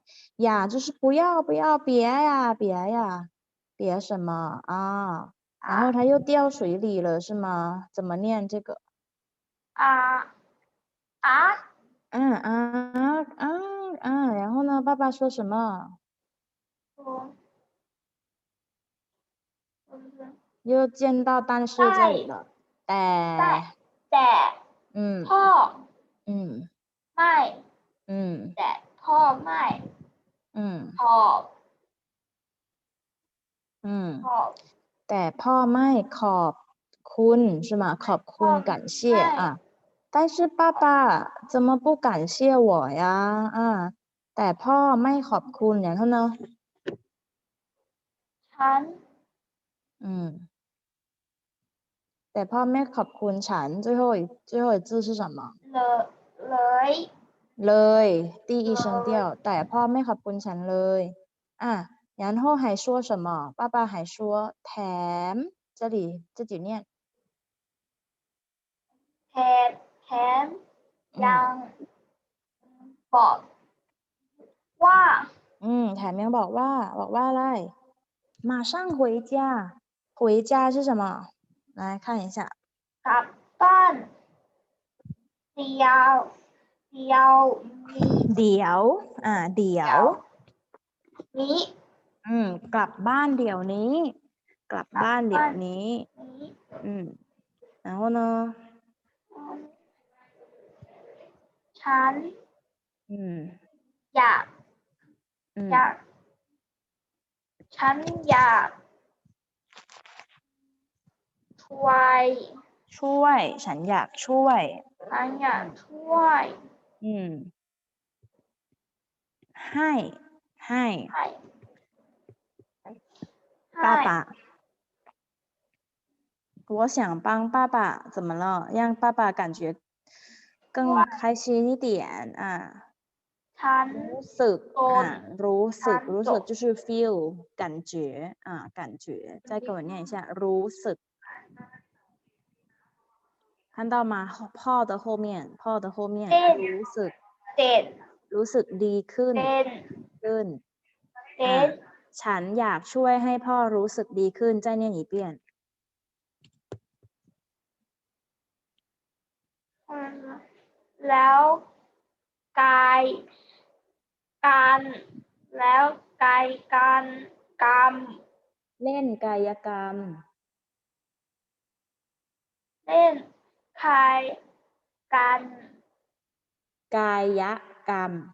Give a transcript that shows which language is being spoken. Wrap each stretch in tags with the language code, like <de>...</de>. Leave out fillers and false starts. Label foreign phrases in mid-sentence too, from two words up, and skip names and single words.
<zh>呀，就是不要，别呀，别什么然后他又掉水里了，是吗？怎么念这个？然后呢？爸爸说什么？又见到但是这里了。</zh> <th>แต่พ่อไม่แต่พ่อไม่ขอบ แต่พ่อไม่ขอบคุณ是吗？</th> <zh>ขอบคุณ感谢但是爸爸怎么不感谢我呀</zh> <th>แต่พ่อไม่ขอบคุณ</th> <zh>然后呢？</zh> <th>ฉัน แต่พ่อไม่ขอบคุณฉัน</th> <zh>最后一字是什么？</zh> <th>เลย</th> <zh>第一声调</zh> <th>แต่พ่อไม่ขอบคุณฉันเลย</th> <zh>然后还说什么？爸爸还说แถม这里自己念</zh> <th>แถแถมยังบอกว่า แถมยังบอกว่าอะไร</th> <zh>马上回家回家是什么来看一下</zh> <th>กลับบ้านเดียวนี้ เดี๋ยว นี้ กลับบ้านเดี๋ยวนี้กลับบ้านเดี๋ยวนี้然后呢 ฉันอยากฉันอยากช่วย ฉันอยากช่วยให้</th> <zh>爸爸我想帮爸爸怎么了让爸爸感觉更开心一点啊</zh> <th>ฉัน</th> <zh>รู้สึก就是 feel 感觉再给我念一下รู้สึก看到吗พ่อ的后面</zh> <th>รู้สึกดีขึ้นฉันอยากช่วยให้พ่อรู้สึกดีขึ้น</th> <zh>再念一遍</zh> <th>แล้วกายการกรรม เล่นกายกรรม กายกรรมกายกรรม</th>